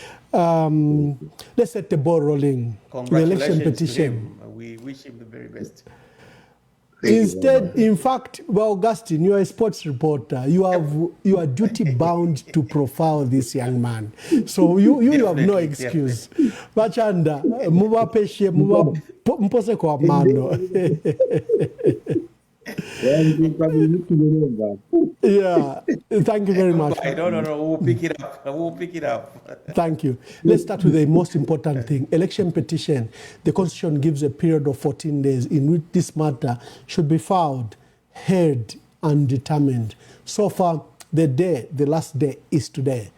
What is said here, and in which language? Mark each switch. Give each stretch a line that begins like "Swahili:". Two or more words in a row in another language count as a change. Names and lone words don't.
English: Let's set the ball rolling. Congratulations the election petition. To him. We wish him the very best. Instead, in fact, Augustine, you are a sports reporter. You are duty bound to profile this young man. So you have no excuse.
Bemba: Bachanda, muba peshe, muba mpose kwa mano.
English: Yeah, thank you very much. No, we'll pick it up. We'll pick it up. Thank you. Let's start with the most important thing. Election petition. The Constitution gives a period of 14 days in which this matter should be filed, heard, and determined. So far, the last day is today.